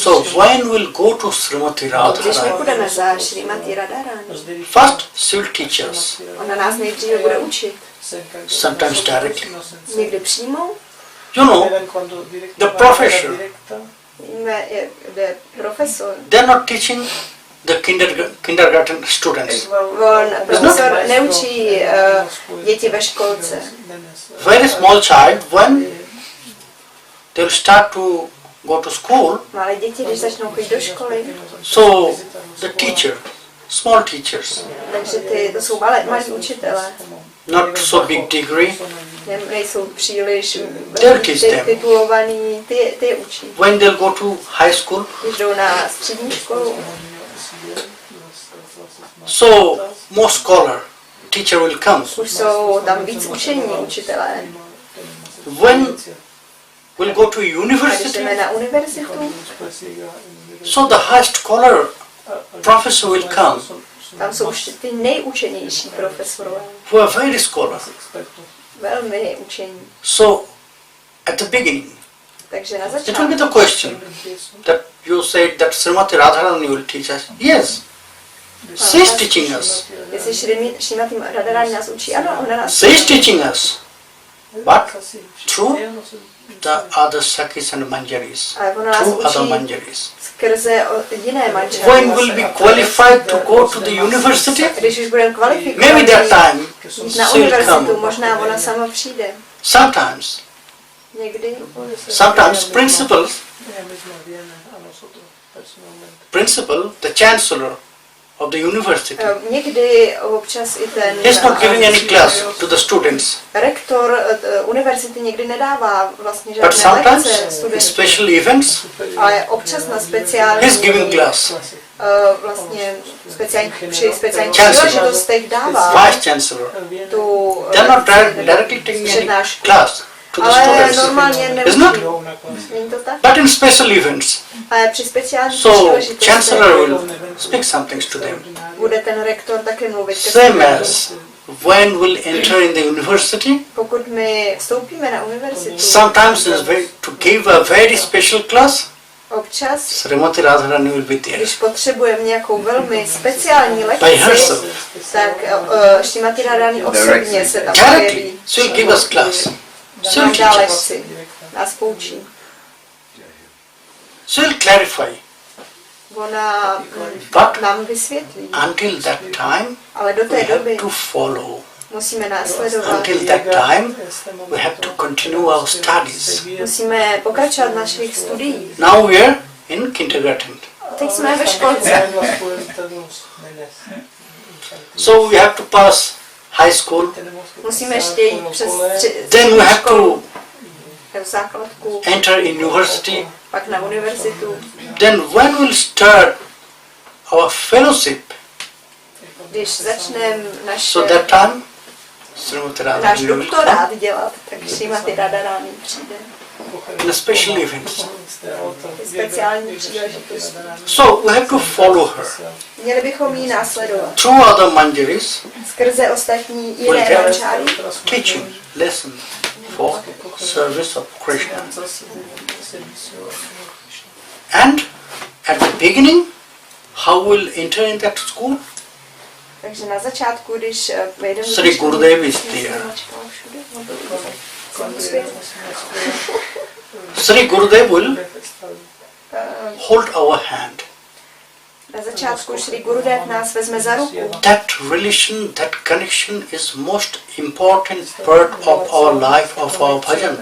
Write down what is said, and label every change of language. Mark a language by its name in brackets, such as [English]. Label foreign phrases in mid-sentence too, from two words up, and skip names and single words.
[English] So when we'll go to Srimati [Czech] Když my [English] Radharani, [Czech] půjdeme za Srimati Radharani, [English] first she will teach us, [Czech] ona nás nejdříve bude učit. [English] sometimes directly. [Czech] Někdy přímo, [English] You know, the professor, [Czech] víme, je profesor. [English] they're not teaching the kindergarten students. [Czech] Profesor neučí děti ve školce. [English] Very small child, when they'll start to go to school, [Czech] Malé děti, když začnou chodit do školy, [English] so the teacher, small teachers, [Czech] takže to jsou malí učitelé. [English] not so big degree, [Czech] Nejsou příliš [English] They'll teach them. [Czech] titulovaní, ty je učí. [English] when they'll go to high school, [Czech] Když jdou na střední školu, [English] so more scholar, teacher will come. [Czech] už jsou tam víc učení učitelé. [English] When we'll go to [Czech] A když [English] university, [Czech] jdeme na univerzitu, [English] so the high scholar professor will come. [Czech] Tam jsou ty nejučenější profesorové. [English] who are very scholar. [Czech] Velmi učení. [English] So, at the beginning, [Czech] Takže na [English] it will be [Czech] začátku. [English] the question that you said that Srimati Radharani will teach us. Yes, she is teaching us. [Czech] Jestli Srimati Radharani nás učí, ano, ona nás [English] She is teaching us. But through the other Sakis and Manjaris. [Czech] Ale ona nás [English] Through other [Czech] učí [English] Manjaris. [Czech] skrze jiné manžely. [English] When will be qualified to go to the university? [Czech] Když už budeme kvalifikovat, [English] Maybe that time [Czech] jít na [English] she will [Czech] univerzitu, [English] come. [Czech] možná ona sama přijde. [English] Sometimes, [Czech] Někdy. [English] principal, the chancellor of the university, [Czech] Někdy občas i ten [English] he's not giving any class to the students. [Czech] rektor univerzity někdy nedává vlastně [English] But [Czech] žádné [English] sometimes, [Czech] lekce [English] in [Czech] studentům, [English] special events, [Czech] ale občas na speciální [English] he's giving class. [Czech] vlastně při speciálních [English] Chancellor. [Czech] příležitostech dává [English] Vice chancellor. [Czech] tu [English] They're not directly taking any [Czech] přednášku. [English] class to the [Czech] Ale [English] students. [Czech] normálně [English] Isn't it? [Czech] neučí. Není to tak? [English] But in special events, [Czech] Ale při speciálních [English] so [Czech] příležitostech [English] chancellor will speak something to them. [Czech] bude ten rektor taky mluvit ke [English] Same [Czech] studentům. [English] as when we'll enter in the university, [Czech] Pokud my vstoupíme na univerzitu, [English] sometimes to give a very special class, [Czech] občas, [English] Srimati Radharani will be there. [Czech] když potřebujeme nějakou velmi speciální [English] By [Czech] lekci, [English] herself. [Czech] tak Srimati Radharani osobně se tam [English] Directly, [Czech] objeví. [English] she will give us class. She [Czech] Nám [English] will [Czech] dá [English] teach us. [Czech] lekci, nás poučí. [English] She will clarify. [Czech] Ona [English] But [Czech] nám vysvětlí, [English] until that time, [Czech] ale do [English] we [Czech] té [English] have [Czech] doby [English] to follow. [Czech] musíme následovat. [English] Until that time, we have to continue our studies. [Czech] Musíme pokračovat v našich studiích. [English] Now we are in kindergarten. [Czech] Teď jsme ve školce. [English] So we have to pass high school. [Czech] Musíme ještě jít přes [English] Then we have to [Czech] základku, [English] enter in university. [Czech] pak na univerzitu. [English] Then when we'll start our fellowship, [Czech] Když začneme [English] so that time, Srimati [Czech] náš [English] Radharani will come [Czech] doktorát dělat, tak Srimati Radharani přijde. [English] in a special events. [Czech] Speciální příležitost. [English] So we have to follow her. [Czech] Měli bychom ji následovat. [English] Through other manjaris, [Czech] Skrze ostatní [English] we'll [Czech] jiné [English] get [Czech] manžáry [English] teaching, lesson for service of Krishna. And at the beginning, how we'll enter in that school? [Czech] Takže na začátku, když vejdeme [English] Sri Gurudev is there. Sri Gurudev will hold our hand. [Czech] Na začátku Sri Gurudev nás vezme za ruku. [English] That relation, that connection is most important part of our life, of our bhajan.